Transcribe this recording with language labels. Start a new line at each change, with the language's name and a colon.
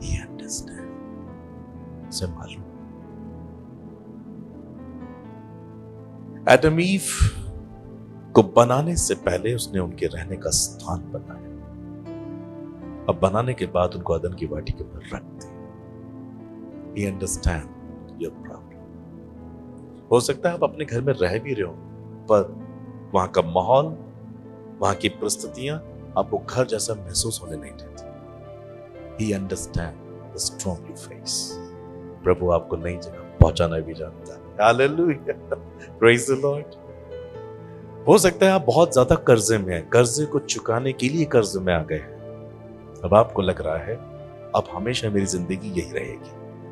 English: ही अंडरस्टैंड,
Hindi: से मालूम। Adam ewe को बनाने से पहले उसने उनके रहने का स्थान बनाया। अब बनाने के बाद उनको अदन की वाटी के ऊपर रख दिया।
English: He understand your problem।
Hindi: हो सकता है आप अपने घर में रह भी रहे हो, पर वहां का माहौल, वहां की परिस्थितियां आपको घर जैसा महसूस होने नहीं देती।
English: He understand the storm you face।
Hindi: प्रभु आपको नई जगह पहुंचाना भी जानता है।
English: Hallelujah, praise the Lord।
Hindi: हो सकता है आप बहुत ज्यादा कर्जे में हैं, कर्जे को चुकाने के लिए कर्जे में आ गए हैं। अब आपको लग रहा है अब हमेशा मेरी जिंदगी यही रहेगी।